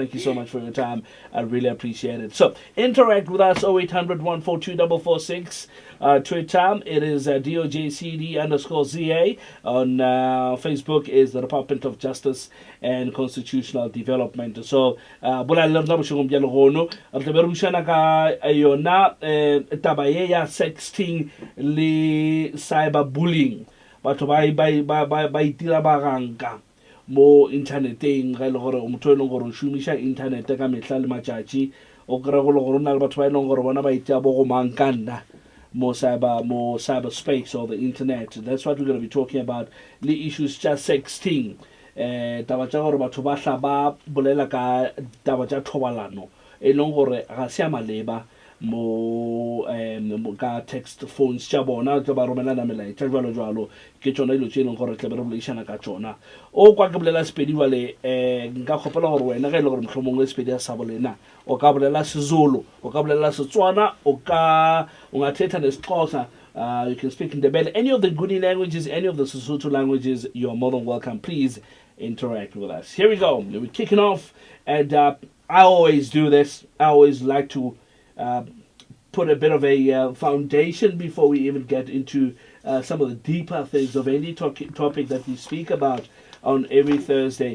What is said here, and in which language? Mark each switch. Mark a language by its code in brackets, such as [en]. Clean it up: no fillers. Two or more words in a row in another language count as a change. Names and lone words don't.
[en] Thank you so much for your time. I really appreciate it. So, interact with us, 0800 142 446. Twitter, it is DOJCD_ZA. On Facebook is the Department of Justice and Constitutional Development. So, [nso] sexting le cyberbullying. Batho ba itira ba ranka mo interneteng ga ile gore motho ene gore o shumisha internet ka metla le matšatši o kry go le gore na le batho ba ene gore bona ba itia bo go mankanna mo [en] cyberspace or the internet. That's what we're going to be talking about. The issues just sexting. [nso] Taba tša gore batho ba hla ba bolela ka taba tša thobalano e leng gore ga se ya maleba mo ka text phones tša bona tša ba romelana melaetša jalo ke tšona dilo tše e leng gore tle be re bolaišana ka tšona. O kwa ke bolela Sepedi jwale nka kgopela gore wena ge e le gore mohlomongwe Sepedi a sa bolena o ka bolela Sezulu, o ka bolela Setswana, [xh] o nga thetha neSixhosa. [en] You can speak in Ndebele, any of the Nguni languages, any of the Sesotho languages. You're more than welcome. Please interact with us. Here we go. We're kicking off, and I always do this. I always like to put a bit of a foundation before we even get into some of the deeper things of any topic that we speak about on every Thursday.